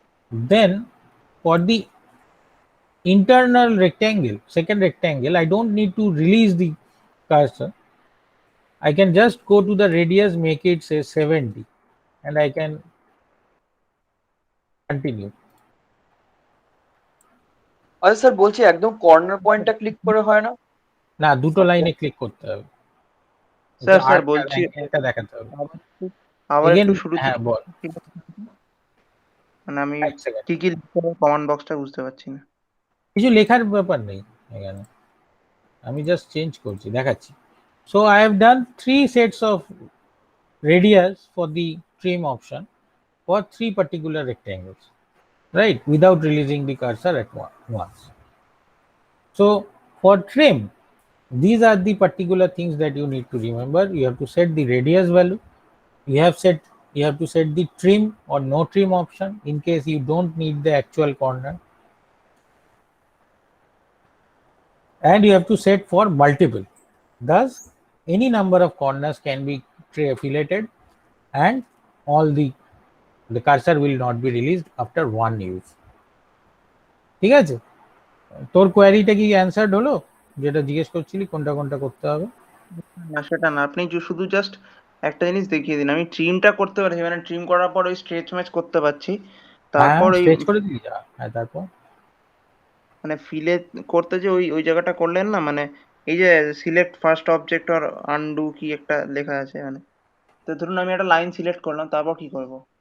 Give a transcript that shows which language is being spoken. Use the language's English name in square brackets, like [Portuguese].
[English] Then for the internal rectangle, second rectangle, I don't need to release the cursor. I can just go to the radius, make it say 70, and I can continue. [Bangla] আচ্ছা sir বলছি একদম corner পয়েন্টটা click করে হয় না? না, দুটো লাইনে ক্লিক করতে হবে। স্যার স্যার আর্ক আর বলছি অ্যাঙ্গেলটা দেখাতে হবে। আবার [English] Again, [Bangla] একটু শুরু হ্যাঁ বল। মানে আমি এক সেকেন্ড। কি কি লিখতে হবে কমান্ড বক্সটা বুঝতে পারছি না। কিছু লেখার ব্যাপার নেই এখানে, আমি জাস্ট চেঞ্জ করছি, দেখাচ্ছি। [English] So I have done 3 sets of radius for the trim option for 3 particular rectangles, right, without releasing the cursor at once. So for trim, these are the particular things that you need to remember. You have to set the radius value, you have to set the trim or no trim option in case you don't need the actual corner, and you have to set for multiple. Thus any number of corners can be filleted and all the cursor will not be released after one use. [Bangla] ঠিক আছে, তোর কোয়ারিটা কি অ্যানসার্ড হলো? যেটা জিজ্ঞেস করছিলি কোনটা কোনটা করতে হবে? না সেটা না, আপনি শুধু জাস্ট একটা জিনিস দেখিয়ে দিন। আমি ট্রিমটা করতে পারছি, মানে ট্রিম করার পর ওই স্ট্রেচ ম্যাচ করতে পারছি। তারপর ওই স্ট্রেচ করে দিলি যা। হ্যাঁ, তারপর মানে ফিলে করতে যে ওই ওই জায়গাটা করলেন না, মানে এই যে সিলেক্ট ফার্স্ট অবজেক্ট আর আনডু কি একটা লেখা আছে, মানে তো ধরুন আমি একটা লাইন সিলেক্ট করলাম, তারপর কি করব?